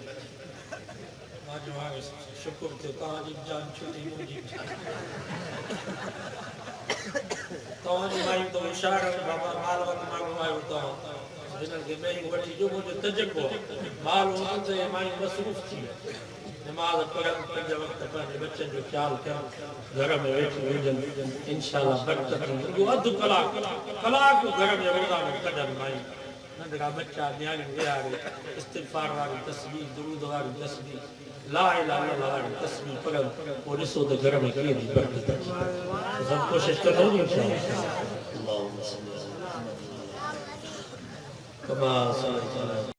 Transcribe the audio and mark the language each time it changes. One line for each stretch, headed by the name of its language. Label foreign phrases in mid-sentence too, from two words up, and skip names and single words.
Sindhi: मां चयो हाणे शुकुर थियो तव्हांजी जान छुटी मुंहिंजी तव्हांजी मायूं त होशियार आहिनि, बाबा माल वटि माण्हू आहियो तव्हां हिननि खे मेयूं वठी ॾियो, मुंहिंजो तजुर्बो माल हूंदनि त इहे मायूं मसरूफ़ थी निमाज़ पढ़नि, पंज वक़्त पंहिंजे बचनि जो ख़्यालु कनि, घर में वेठी हुजनि, इंशाअल्लाह बरकत ईंदी। अधु कलाक घर में रोज़ा में कढनि मायूं, नंढड़ा बच्चा न्याणियूं विहारे इस्तिग़फ़ार वारी तस्बीह, दुरूद वारी तस्बीह,
Arabic: لا إله إلا الله
Sindhi: वारी तस्बीह पढ़नि, पोइ ॾिसो त घर में कीअं थी बरकत अचे। सब कोशिश करो इंशाअल्लाह।